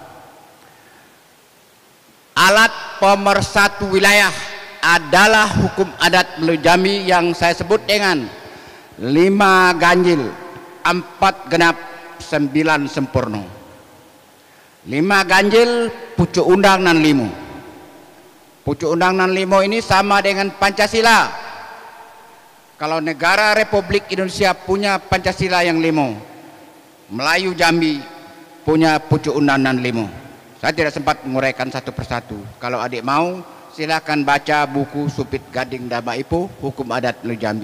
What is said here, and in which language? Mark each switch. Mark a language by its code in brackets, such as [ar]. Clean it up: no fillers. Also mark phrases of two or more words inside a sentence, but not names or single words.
[id] Alat pemersatu wilayah adalah hukum adat Melayu Jambi yang saya sebut dengan 5 ganjil, 4 genap, 9 sempurna. 5 ganjil, [jax] pucuk undang nan limo. Pucuk undang nan limo [id] ini sama dengan Pancasila. Kalau negara Republik Indonesia punya Pancasila yang limo, Melayu Jambi punya [jax] pucuk undang nan limo. [id] Saya tidak sempat menguraikan satu persatu. Kalau adik mau, silakan baca buku Supit Gading Daba Ipu, [jax] Hukum Adat Melayu Jambi.